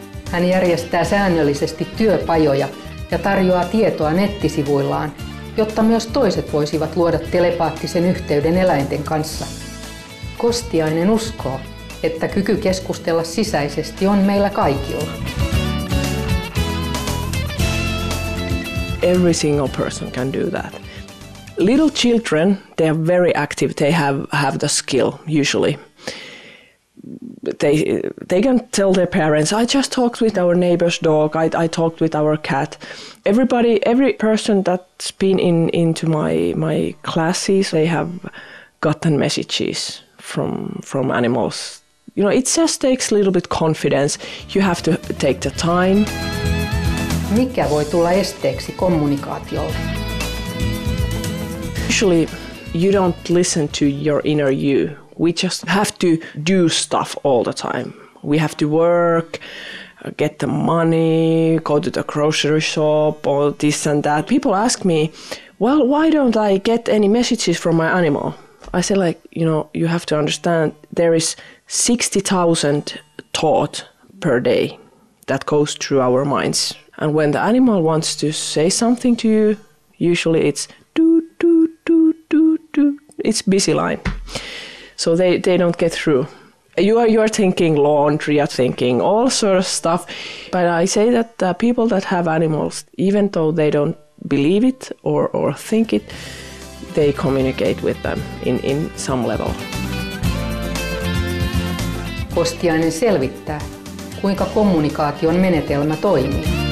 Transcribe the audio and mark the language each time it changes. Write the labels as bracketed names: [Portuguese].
[Finnish] Hän järjestää säännöllisesti työpajoja ja tarjoaa tietoa nettisivuillaan, jotta myös toiset voisivat luoda telepaattisen yhteyden eläinten kanssa. Kostiainen uskoo, että kyky keskustella sisäisesti on meillä kaikilla. [English] Every single person can do that. Little children, they are very active. They have the skill usually. They can tell their parents, I just talked with our neighbor's dog, I talked with our cat. Every person that's been into my classes, they have gotten messages from animals. You know, it just takes a little bit confidence. You have to take the time. [Finnish] Mikä voi tulla esteeksi kommunikaatiolle? [English] Usually you don't listen to your inner you. We just have to do stuff all the time. We have to work, get the money, go to the grocery shop, or this and that. People ask me, well, why don't I get any messages from my animal? I say, like, you have to understand there is 60,000 thoughts per day that goes through our minds. And when the animal wants to say something to you, usually it's do, do, do, do, do. It's busy line. So they don't get through. You are thinking laundry, you're thinking all sort of stuff. But I say that people that have animals, even though they don't believe it or think it, they communicate with them in some level. [Finnish] Kostiainen selvittää, kuinka kommunikaation menetelmä toimii.